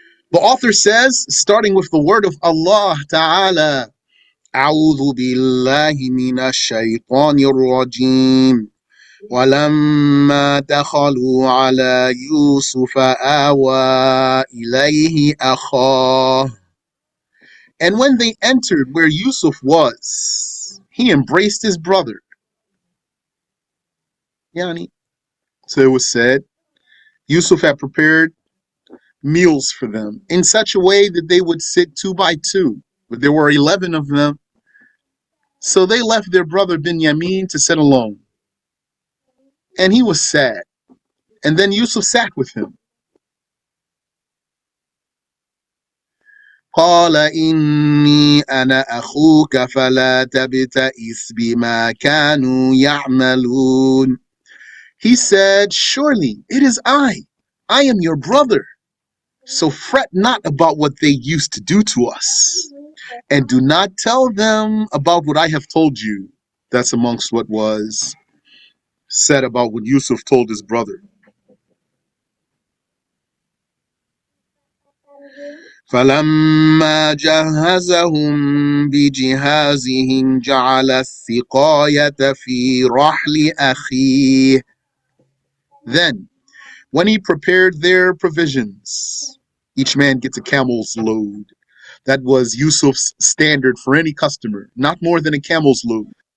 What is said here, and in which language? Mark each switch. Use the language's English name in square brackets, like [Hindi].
[English] The author says, starting with the word of Allah Ta'ala, [Arabic] أعوذ بالله من الشيطان الرجيم ولما دخلوا على يوسف آوى إليه أخاه. [English] And when they entered where Yusuf was, he embraced his brother. Yani. So it was said, Yusuf had prepared meals for them in such a way that they would sit 2 by 2. But there were 11 of them. So they left their brother Binyamin to sit alone. And he was sad. And then Yusuf sat with him. [Arabic] قال إني أنا أخوك فلا تبتئس بما كانوا يعملون. [English] He said, surely it is I. I am your brother. So fret not about what they used to do to us. And do not tell them about what I have told you. That's amongst what was said about what Yusuf told his brother. [Arabic] فلما جهزهم بجهازهم جعل السقاية في رحل أخيه. [English] Then, when he prepared their provisions, each man gets a camel's load. That was Yusuf's standard for any customer, not more than a camel's load.